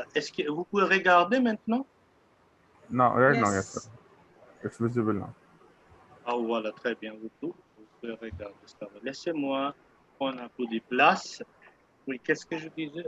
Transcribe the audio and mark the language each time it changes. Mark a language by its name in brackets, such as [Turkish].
[French] Est-ce que vous pouvez regarder maintenant? [English] No, right now, yes sir. It's visible now. [French] Ah, voilà, très bien. Vous pouvez regarder ça. Laissez-moi prendre un peu de place. Oui, qu'est-ce que je disais?